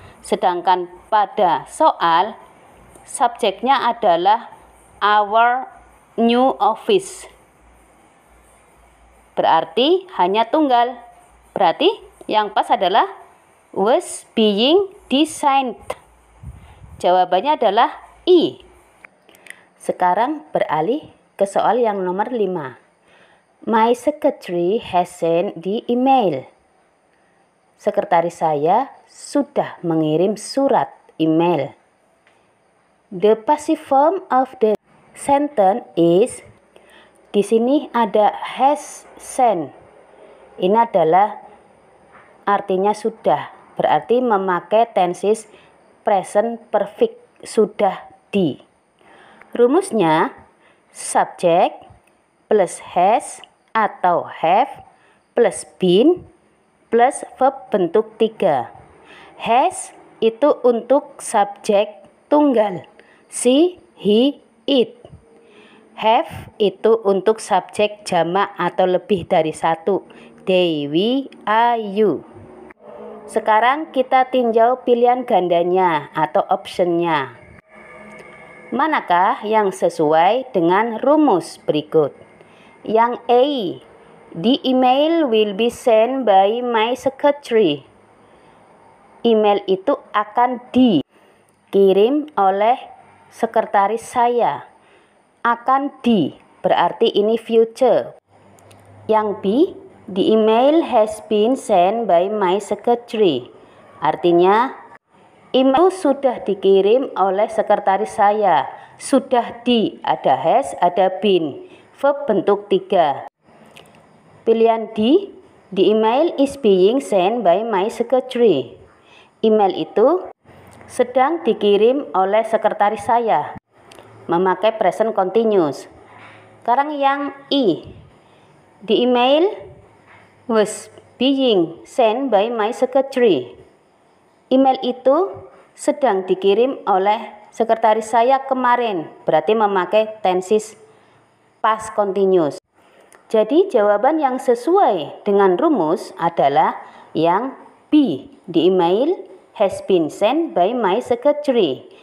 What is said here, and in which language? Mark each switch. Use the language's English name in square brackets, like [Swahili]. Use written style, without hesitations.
[Indonesian] Sedangkan pada soal subjeknya adalah our new office, berarti hanya tunggal. Berarti yang pas adalah was being designed. Jawabannya adalah I. Sekarang beralih ke soal yang nomor 5. [English] My secretary has sent the email. [Indonesian] Sekretaris saya sudah mengirim surat email. [English] The passive form of the sentence is, [Indonesian] di sini ada [English] has sent. [Indonesian] Ini adalah artinya sudah, berarti memakai tenses present perfect, sudah di. Rumusnya subjek plus has atau have plus been plus verb bentuk 3. Has itu untuk subjek tunggal. She, he, it. Have itu untuk subjek jamak atau lebih dari satu. They, we, are, you. Sekarang kita tinjau pilihan gandanya atau optionnya. Manakah yang sesuai dengan rumus berikut? Yang A, [English] the email will be sent by my secretary. [Indonesian] Email itu akan dikirim oleh sekretaris saya. Akan berarti ini future. Yang B, [English] the email has been sent by my secretary. [Indonesian] Artinya email sudah dikirim oleh sekretaris saya. Sudah ada has, ada been. Verb bentuk 3. Pilihan D, [English] the email is being sent by my secretary. [Indonesian] Email itu sedang dikirim oleh sekretaris saya. Memakai present continuous. Sekarang yang E, [English] the email was being sent by my secretary. [Indonesian] Email itu sedang dikirim oleh sekretaris saya kemarin. Berarti memakai tenses past continuous. Jadi jawaban yang sesuai dengan rumus adalah yang B, [English] the email has been sent by my secretary.